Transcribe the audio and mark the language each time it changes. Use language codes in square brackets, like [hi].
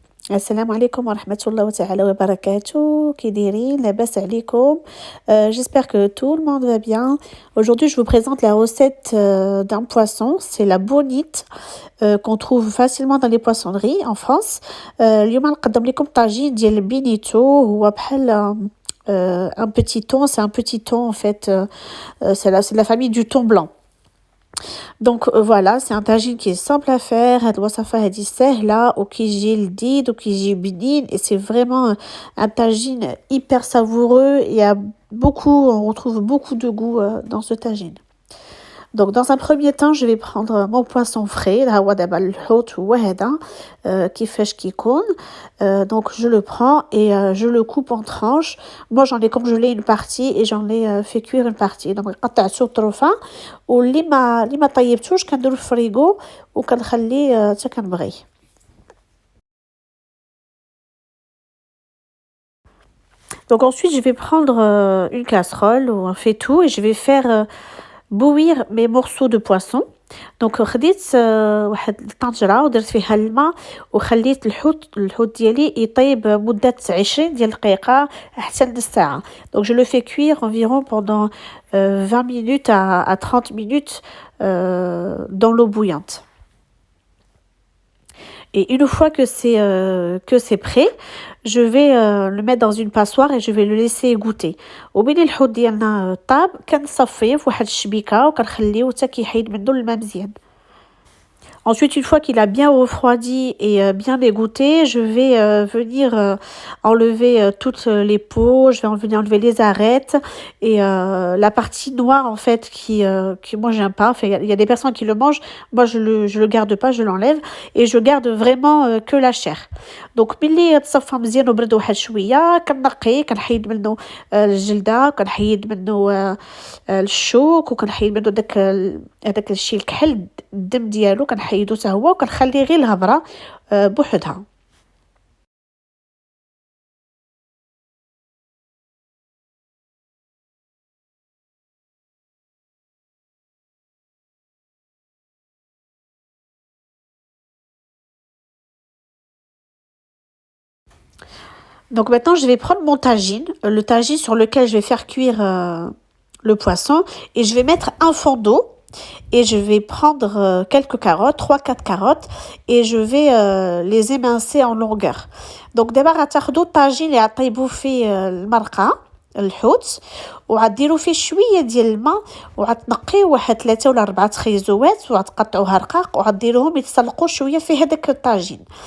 [ar] السلام عليكم ورحمة الله تعالى وبركاته. كي دايرين لاباس عليكم؟ [fr] J'espère que tout le monde va bien. Aujourd'hui, je vous présente la recette d'un poisson. C'est la bonite qu'on trouve facilement dans les poissonneries en France. [ar] اليوم نقدم لكم طاجين ديال البينيتو. هو بحال [fr] un petit thon. C'est un petit thon en fait. C'est de la famille du thon blanc. Donc voilà, c'est un tagine qui est simple à faire. [ar] هاد الوصفة هادي سهلة وكيجي لذيذ وكيجي بنين [fr] et c'est vraiment un tagine hyper savoureux. On retrouve beaucoup de goût dans ce tagine. Donc dans un premier temps, je vais prendre mon poisson frais. [ar] ها هو دابا الحوت هو هذا كيفاش كيكون. [fr] Donc je le prends et je le coupe en tranches. Moi j'en ai congelé une partie et j'en ai fait cuire une partie. [ar] Donc قطعته طرفه واللي ما طيبتوش كنديرو في الفريغو وكنخليه حتى كنبغي. [fr] Donc ensuite je vais prendre une casserole ou un faitout et je vais faire bouillir mes morceaux de poisson. Donc خديت واحد الطنجرة ودرت فيها الماء وخليت الحوت ديالي يطيب مدة 20 ديال الدقيقة حتى لنص ساعة. Donc je le fais cuire environ pendant 20 minutes à 30 minutes dans l'eau bouillante. Et une fois que c'est prêt, je vais le mettre dans une passoire et je vais le laisser égoutter. [ar] وملي الحوت ديالنا طاب كنصفيه في واحد الشبيكه وكنخليه حتى كيحيد منه الماء مزيان. [fr] Ensuite, une fois qu'il a bien refroidi et bien égoutté, je vais venir enlever toutes les peaux, je vais venir enlever les arêtes et la partie noire en fait qui moi j'aime pas. Enfin, il y a des personnes qui le mangent, moi je le garde pas, je l'enlève et je garde vraiment que la chair. [ar] Donc ملي تصفى مزيان وبرد واحد شويه كنقيه كنحيد منه الجلده كنحيد منه الشوك وكنحيد منه هذاك الشيء الكحل الدم ديالو كنحيدو حتى هو وكنخلي غير الهبره بوحدها. [fr] Donc maintenant, je vais prendre mon tagine, le tagine sur lequel je vais faire cuire le poisson et je vais mettre un fond d'eau et je vais prendre quelques carottes, 3-4 carottes et je vais les émincer en longueur. Donc d'abord, [ar] غتاخدو الطاجين اللي غطيبو فيه المرقة الحوت وغديروا فيه شويه ديال الماء وغتنقيو واحد 3 ولا 4 خيزوات وغتقطعوها رقاق وغديروهم يتسلقوا شويه في هذاك الطاجين.